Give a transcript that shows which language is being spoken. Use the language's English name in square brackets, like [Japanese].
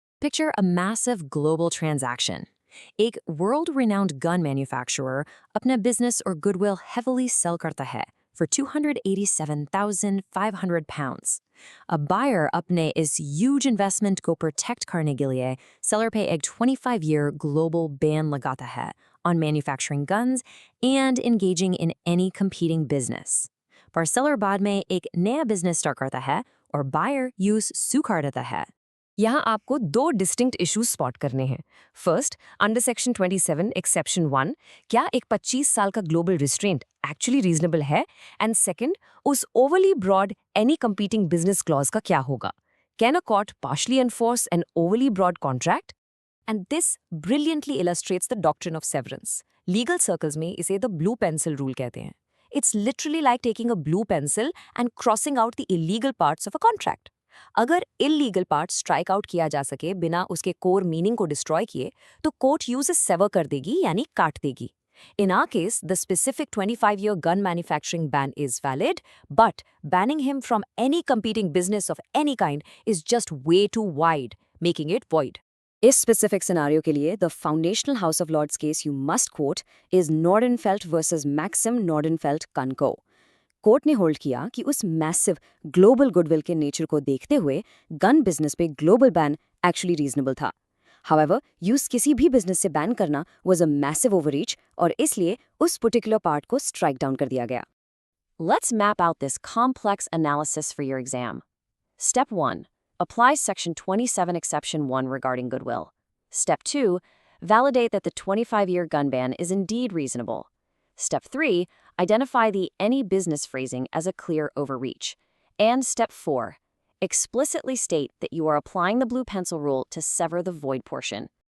[English] Picture a massive global transaction. [Hindi] एक world-renowned gun manufacturer अपना business or goodwill heavily sell करता है [English] for £287,500. [Hindi] A buyer अपने इस huge investment को protect करने के लिए seller पे एक 25-year global ban लगाता है on manufacturing guns and engaging in any competing business. पर seller बाद में एक नया business start करता है और buyer use sue कर देता है. यहाँ आपको 2 distinct issues spot करने हैं. First, under Section 27, Exception 1, क्या एक 25 साल का global restraint actually reasonable है? And second, उस overly broad any competing business clause का क्या होगा? [English] Can a court partially enforce an overly broad contract? And this brilliantly illustrates the doctrine of severance. [Hindi] Legal circles में इसे the blue pencil rule कहते हैं. [English] It's literally like taking a blue pencil and crossing out the illegal parts of a contract. [Hindi] अगर illegal part strike out किया जा सके बिना उसके core meaning को destroy किए, तो court uses sever कर देगी यानी काट देगी. [English] In our case, the specific 25-year gun manufacturing ban is valid, but banning him from any competing business of any kind is just way too wide, making it void. इस specific scenario के लिए, the foundational House of Lords case you must quote is Nordenfelt versus Maxim Nordenfelt Kunko. [Hindi] Court ने hold किया कि उस massive global goodwill के nature को देखते हुए गन बिजनेस पे ग्लोबल बैन एक्चुअली रीजनेबल था. हाउएवर, यूज किसी भी बिजनेस से बैन करना [English] was a massive overreach [Hindi] और इसलिए उस पर्टिकुलर पार्ट को स्ट्राइक डाउन कर दिया गया. [English] Let's map out this complex analysis for your exam. Step 1, apply Section 27 Exception 1 regarding goodwill. Step 2, validate that the 25-year gun ban is indeed reasonable. Step 3, identify the any business phrasing as a clear overreach. And Step 4, explicitly state that you are applying the blue pencil rule to sever the void portion.